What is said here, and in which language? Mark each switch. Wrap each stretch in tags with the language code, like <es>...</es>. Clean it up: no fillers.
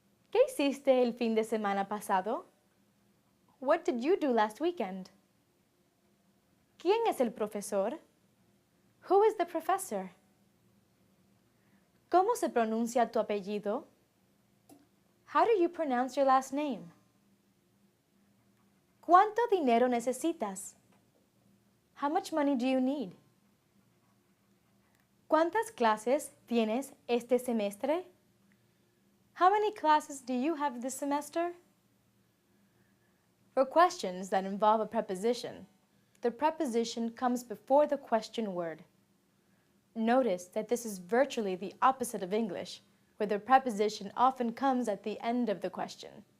<es>¿Qué hiciste el fin de semana pasado?</es> <en>What did you do last weekend?</en> <es>¿Quién es el profesor?</es> <en>Who is the professor?</en> <es>¿Cómo se pronuncia tu apellido?</es> <en>How do you pronounce your last name?</en> <es>¿Cuánto dinero necesitas?</es> <en>How much money do you need?</en> <es>¿Cuántas clases tienes este semestre?</es> <en>How many classes do you have this semester? For questions that involve a preposition, the preposition comes before the question word. Notice that this is virtually the opposite of English, where the preposition often comes at the end of the question.</en>